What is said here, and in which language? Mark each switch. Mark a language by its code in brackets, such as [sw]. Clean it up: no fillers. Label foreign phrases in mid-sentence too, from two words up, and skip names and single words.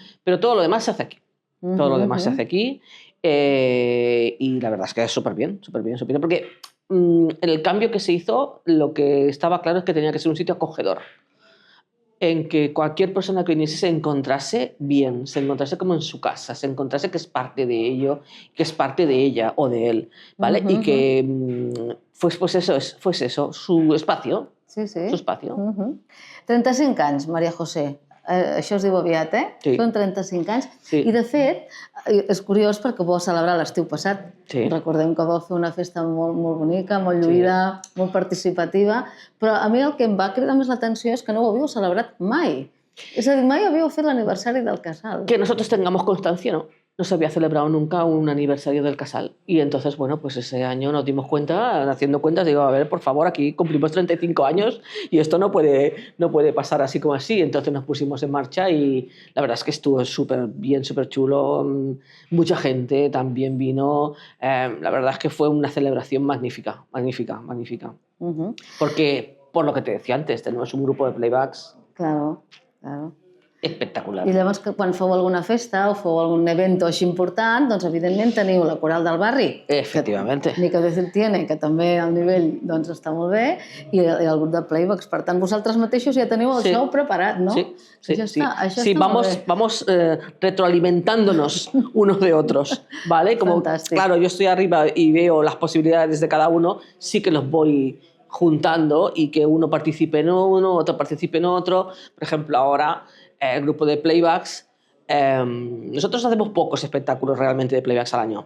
[es] Pero todo lo demás se hace aquí. Todo lo demás se hace aquí y la verdad es que es súper bien, porque en el cambio que se hizo, lo que estaba claro es que tenía que ser un sitio acogedor, en que cualquier persona que viniese se encontrase bien, se encontrase como en su casa, se encontrase que es parte de ello, que es parte de ella o de él, ¿vale? Y que fuese eso, su espacio. Sí. Su espacio. [ca] 35 anys, Maria José. Això es diu aviat, Sí. Són 35 anys. Sí. I, de fet, és curiós perquè ho vau celebrar l'estiu passat. Sí. Recordem que vau fer una festa molt bonica, molt lluïda, molt participativa, però a mi el que em va cridar més l'atenció és que no ho havíeu celebrat mai. És a dir, mai havíeu fet l'aniversari del Casal. [es] Que nosotros tengamos constancia, ¿no? No se había celebrado nunca un aniversario del Casal. Y entonces, bueno, pues ese año nos dimos cuenta, haciendo cuentas, digo, a ver, por favor, aquí cumplimos 35 años y esto no puede pasar así como así. Entonces nos pusimos en marcha y la verdad es que estuvo súper bien, súper chulo. Mucha gente también vino. La verdad es que fue una celebración magnífica. Porque, por lo que te decía antes, tenemos un grupo de playbacks. Claro. Espectacular. [ca] I llavors, quan feu alguna festa o feu algun event així important, doncs evidentment teniu la Coral del Barri. [es] Efectivamente. Ni que decir tiene, [ca] que també el nivell doncs, està molt bé, i el grup de playbacks. Per tant, vosaltres mateixos ja teniu el show preparat, no? Sí. Això està [es] vamos retroalimentándonos unos de otros, ¿vale? Como, fantástico. Claro, yo estoy arriba y veo las posibilidades de cada uno, sí que los voy juntando y que uno participe en uno, otro participe en otro. Por ejemplo, ahora el grupo de playbacks, nosotros hacemos pocos espectáculos realmente de playbacks al año.